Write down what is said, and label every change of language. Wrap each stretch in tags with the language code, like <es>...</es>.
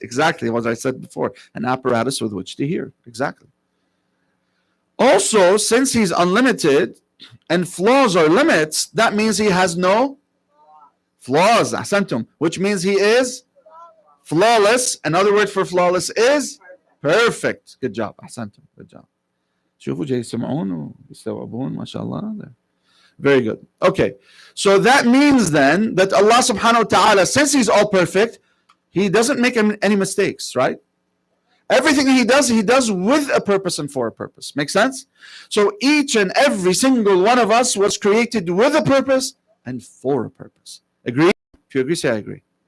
<en>Exactly what I said before. An apparatus with which to hear. Exactly. Also, since he's unlimited and flaws are limits, that means he has no flaws. Ahsantum. Which means he is flawless. Another word for flawless is perfect. Good job. Ahsantum. Good job.</en> <ar>شوفوا جاي يسمعون ويستوعبون ما شاء الله.</ar> <en>Very good. Okay. So that means then that Allah subhanahu wa ta'ala, since he's all perfect, he doesn't make any mistakes, right? Everything he does with a purpose and for a purpose. Make sense? So each and every single one of us was created with a purpose and for a purpose. Agree? If you agree, say I agree.</en>